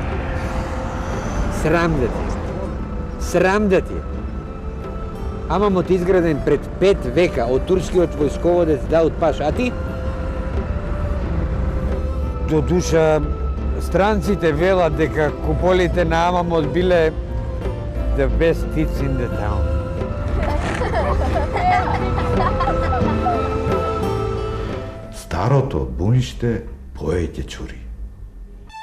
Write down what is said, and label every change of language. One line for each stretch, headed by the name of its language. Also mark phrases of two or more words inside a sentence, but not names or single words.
Macedonian: срам да ти. Срам да ти. Амамот изграден пред 5 века од турскиот војсководец Даут Паша, а ти? До душа, странците велат дека куполите на Амамот биле
English: the best tits in the town.
Macedonian: Старото буниште поеќе чури.